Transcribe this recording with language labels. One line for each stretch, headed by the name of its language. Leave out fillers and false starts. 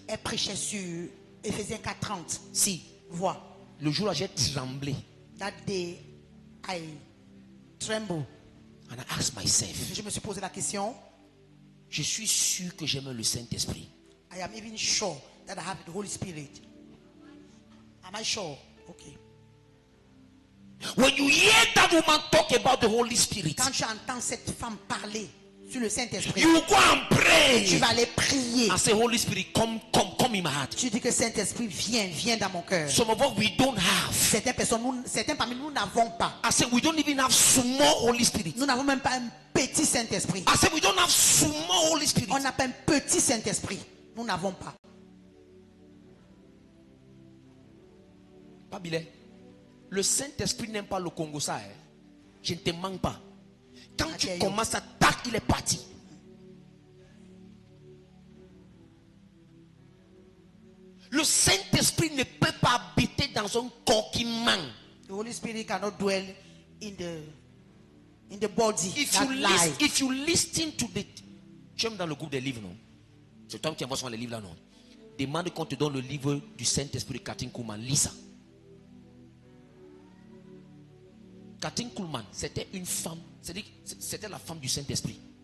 French: Elle prêchait sur Éphésiens 4:30. Si, Vois. le jour là j'ai tremblé.
English: That day, I tremble. And I asked myself,
French: Je me suis posé la question. je suis sûr que j'aime le Saint-Esprit.
English: I am even sure that I have the Holy Spirit. Am I sure? Okay. When you hear that woman talk about the Holy Spirit,
French: Quand tu entends cette femme parler sur le Saint-Esprit,
English: you go and pray.
French: tu vas aller prier.
English: And say, Holy Spirit, come in my heart.
French: Tu dis que Saint-Esprit, viens dans mon cœur.
English: Some of us, we don't have.
French: Certains parmi nous n'avons pas.
English: I said, we don't even have small Holy Spirit.
French: Nous n'avons même pas un petit Saint-Esprit.
English: I said, we don't have small Holy Spirit.
French: On n'a pas un petit Saint-Esprit. Nous n'avons pas. Babylé, le Saint-Esprit n'aime pas le Congo, ça. Je ne te manque pas. Quand tu commences à tac, il est parti. Le Saint-Esprit ne peut pas habiter dans un corps qui manque.
English: The Holy Spirit cannot dwell in the body. If you listen to the...
French: Tu aimes dans le groupe des livres, non? C'est toi qui envoies souvent les livres là, non? Demande qu'on te donne le livre du Saint-Esprit de Kathryn Kuhlman. Lis ça. Kathryn Kuhlman, c'était une femme, c'était la femme du Saint-Esprit.